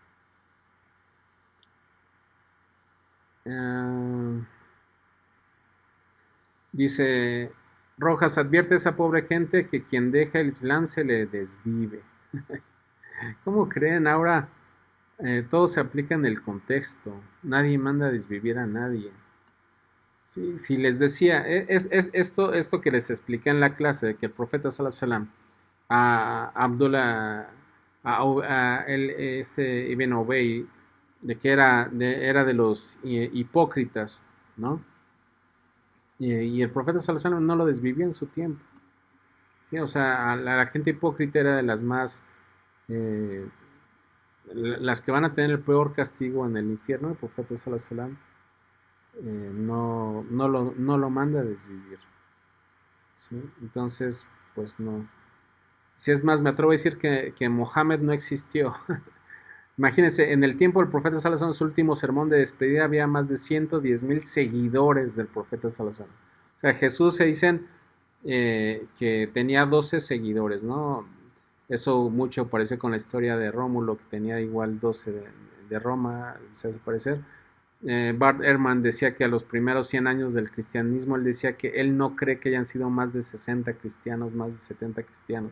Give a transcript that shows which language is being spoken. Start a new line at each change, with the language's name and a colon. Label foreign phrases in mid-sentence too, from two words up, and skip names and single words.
Spanish: Dice Rojas, advierte a esa pobre gente que quien deja el Islam se le desvive. ¿Cómo creen? Ahora todo se aplica en el contexto. Nadie manda a desvivir a nadie. Sí, si les decía, es esto que les expliqué en la clase, de que el profeta
Arabic: صلى الله عليه وسلم
Spanish: a Abdullah, Ibn Ubay, de que era de los hipócritas, ¿no? Y el profeta
Arabic: صلى الله عليه وسلم
Spanish: no lo desvivió en su tiempo. Sí, o sea, la gente hipócrita era de las más las que van a tener el peor castigo en el infierno. El profeta
Arabic: صلى الله عليه وسلم
Spanish: no lo manda a desvivir. ¿Sí? Entonces, pues no. Si es más, me atrevo a decir que Mohammed no existió. Imagínense, en el tiempo del profeta
Arabic: صلى الله عليه وسلم,
Spanish: en su último sermón de despedida, había más de 110,000 seguidores del profeta
Arabic: صلى الله عليه وسلم.
Spanish: O sea, Jesús, se dicen, que tenía 12 seguidores, ¿no? Eso mucho parece con la historia de Rómulo, que tenía igual 12 de Roma, se hace parecer. Bart Ehrman decía que a los primeros 100 años del cristianismo, él decía que él no cree que hayan sido más de 60 cristianos, más de 70 cristianos.